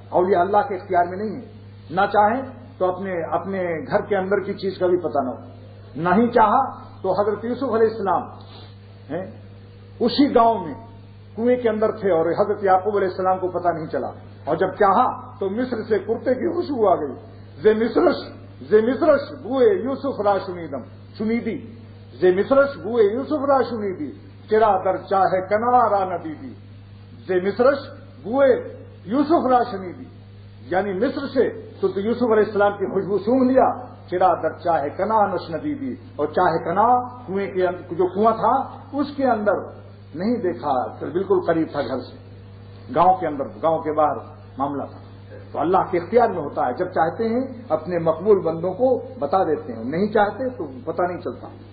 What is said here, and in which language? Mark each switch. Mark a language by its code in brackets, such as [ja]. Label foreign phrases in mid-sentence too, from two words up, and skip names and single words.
[ur] اولیاء اللہ کے اختیار میں نہیں ہے، نہ چاہیں تو اپنے گھر کے اندر کی چیز کا بھی پتہ نہ ہو. نہیں چاہا تو حضرت یوسف علیہ السلام اسی گاؤں میں کنویں کے اندر تھے اور حضرت یعقوب علیہ السلام کو پتہ نہیں چلا، اور جب چاہا تو مصر سے کرتے کی خوشبو آ گئی. [fa] زے مصرش بوئے یوسف را شنیدم شنیدی، زے مصرش بوئے یوسف را شنیدی، چرا در چاہے کنارا ندیدی. زے مصرش بوئے یوسف را شنیدی، [ur] یعنی مصر سے تو یوسف علیہ السلام کی خوشبو سونگھ لیا. [fa] چرا در چاہے کنا نش ندیدی، [ur] اور [fa] چاہے کنا [ur] کنویں کے جو کنواں تھا اس کے اندر نہیں دیکھا، بالکل قریب تھا گھر سے، گاؤں کے اندر، گاؤں کے باہر معاملہ تھا. تو اللہ کے اختیار میں ہوتا ہے، جب چاہتے ہیں اپنے مقبول بندوں کو بتا دیتے ہیں، نہیں چاہتے تو پتہ نہیں چلتا.